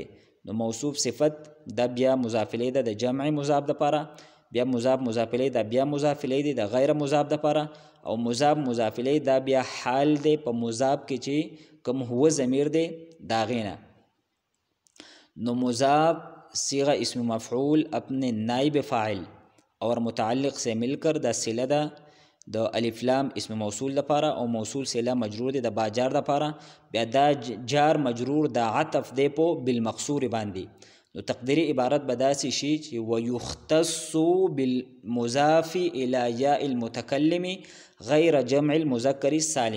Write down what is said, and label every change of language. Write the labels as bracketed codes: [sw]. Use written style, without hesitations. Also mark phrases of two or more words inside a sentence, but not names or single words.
[ps] نو موصوف صفت دا بیا مضاف الیه ده د جمع مضاف د پاره، بیا مضاف الیه دا بیا مضاف الیه دی د غیر مضاف د پاره، او مضاف الیه دا بیا حال دی په مضاف کې چې کوم هو ضمیر دی دا غینا. نو مضاف صيغه اسم مفعول [ur] اپنے نائب فاعل اور متعلق سے مل کر [ps] دا صله ده د الف لام اسم موصول د پاره، او موصول صله مجرور دی د با جار د پاره. بیا دا جار مجرور دا عطف دی په بالمقصور باندې. نو تقدیری عبارت بداسي شي چې [ar] ويختص بالمضاف الى یاء المتکلم غیر جمع المذکر السالم.